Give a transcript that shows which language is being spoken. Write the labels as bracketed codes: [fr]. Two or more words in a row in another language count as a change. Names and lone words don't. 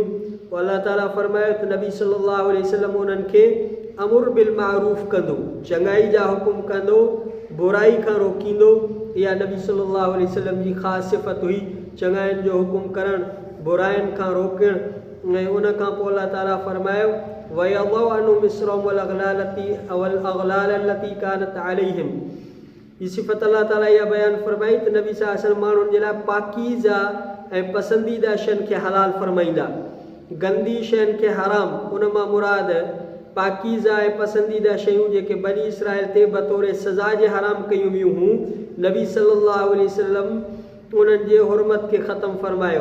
[sd] पोइ अलाह ताला फरमायो त नबी [ar] صلى الله عليه وسلم [sd] उन्हनि खे [ar] الأمر بالمعروف [sd] कंदो, चङाई जा हुकुम कंदो, बुराई खां रोकींदो। इहा नबी [ar] صلى الله عليه وسلم [sd] जी ख़ासि सिफ़त हुई, चङाइनि जो हुकुम करणु, बुराइनि खां रोकणु। ऐं उन खां पोइ अलाह ताला फरमायो [ar] ويضع عنهم إصرهم والأغلال التي كانت عليهم. [sd] हीअ सिफ़त अलाह ताला इहा बयानु फरमाई त नबी [ar] صلى الله عليه وسلم [sd] माण्हुनि जे लाइ पाकीज़ा ऐं पसंदीदा शयुनि खे हलाल फरमाईंदा, गंदी शयुनि खे हराम। उन मां मुराद पाकीज़ा ऐं पसंदीदा शयूं जेके बनी इसराइल ते बतौर सज़ा जे हराम कयूं वियूं हुयूं, नबी [ar] صلى الله عليه وسلم [sd] उन्हनि जे हुरमत खे ख़तमु फरमायो।